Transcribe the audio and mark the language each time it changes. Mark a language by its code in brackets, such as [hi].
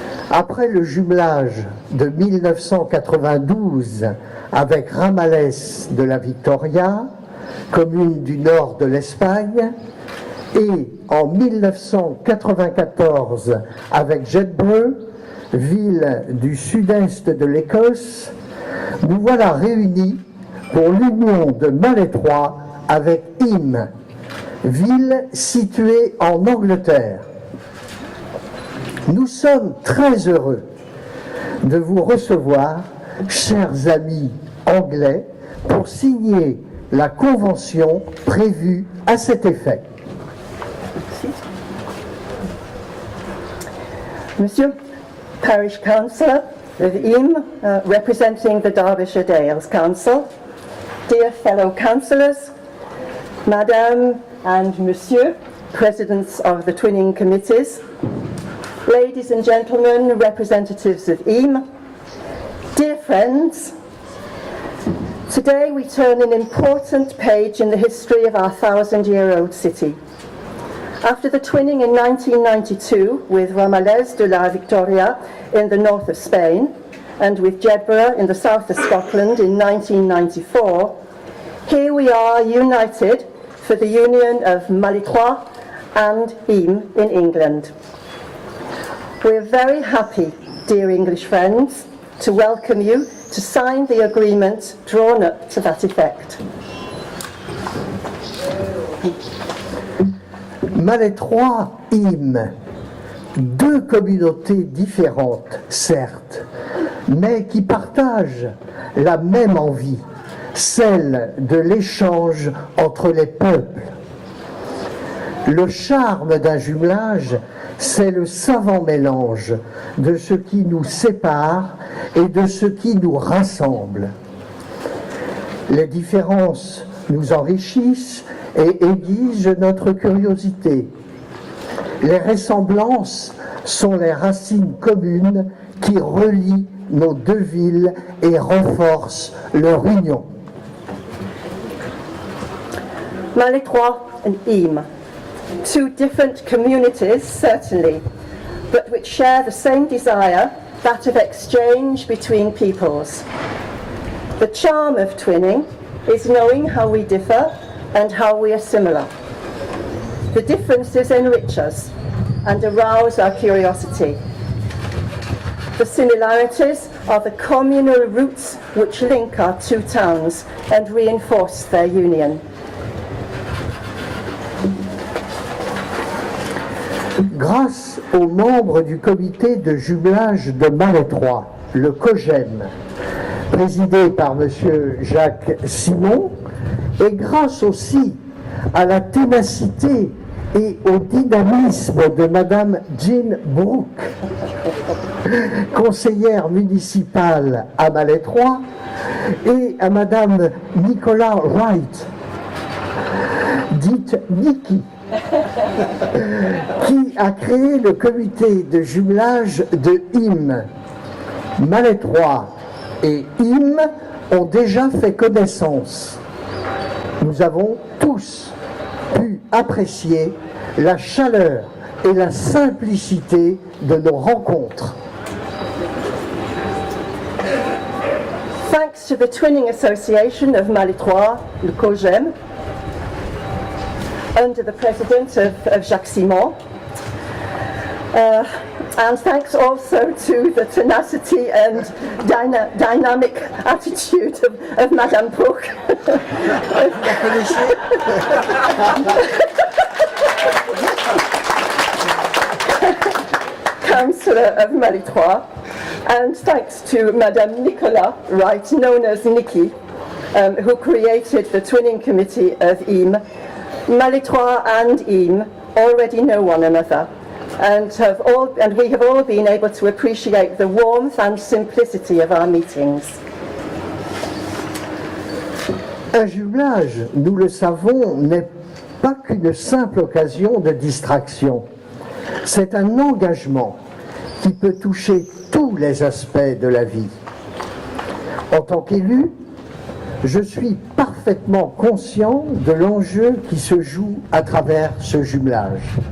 [fr] Après le jumelage de 1992 avec Ramallés de la Victoria, commune du nord de l'Espagne, et en 1994 avec Jedburgh, ville du sud-est de l'Écosse, nous voilà réunis pour l'union de Malétroit avec Him, ville située en Angleterre. Nous sommes très heureux de vous recevoir, chers amis anglais, pour signer la convention prévue à cet effet. [en] Monsieur, Parish Councillor of Him, representing the Derbyshire Dales Council, dear fellow councillors, Madame and Monsieur, Presidents of the Twinning Committees, ladies and gentlemen, representatives of Him, dear friends, today we turn an important page in the history of our 1,000-year-old city. After the twinning in 1992 with Ramallés de la Victoria in the north of Spain and with Jedburgh in the south of Scotland in 1994, here we are united for the union of Malétroit and Him in England. We're very happy, dear English friends, to welcome you to sign the agreement drawn up to that effect. [fr] Malétroit, Him, deux communautés différentes, certes, mais qui partagent la même envie, celle de l'échange entre les peuples. Le charme d'un jumelage, c'est le savant mélange de ce qui nous sépare et de ce qui nous rassemble. Les différences nous enrichissent et aiguisent notre curiosité. Les ressemblances sont les racines communes qui relient nos deux villes et renforcent leur union. [en] Malétroit and Him, two different communities certainly, but which share the same desire, that of exchange between peoples. The charm of twinning is knowing how we differ and how we are similar. The differences enrich us and arouse our curiosity. The similarities are the communal roots which link our two towns and reinforce their union. [fr] Grâce aux membres du comité de jumelage de Malétroit, le COGEM, présidé par M. Jacques Simon, et grâce aussi à la ténacité et au dynamisme de Mme Jean Brooke, conseillère municipale à Malétroit, et à Mme Nicola Wright, dite Nikki, qui a créé le comité de jumelage de Him. Malétroit et Him ont déjà fait connaissance. Nous avons tous pu apprécier la chaleur et la simplicité de nos rencontres. [en] Thanks to the Twinning Association of Malétroit, le COGEM, under the president of Jacques Simon, and thanks also to the tenacity and dynamic attitude of Madame Brooke. councillor of Malitroit, and thanks to Madame Nicolas Wright, known as Nikki, who created the twinning committee of IM. Malitroit and IM already know one another, and we have all been able to appreciate the warmth and simplicity of our meetings. [fr] Un jumelage, nous le savons, n'est pas qu'une simple occasion de distraction. C'est un engagement qui peut toucher tous les aspects de la vie. En tant qu'élu, je suis parfaitement conscient de l'enjeu qui se joue à travers ce jumelage.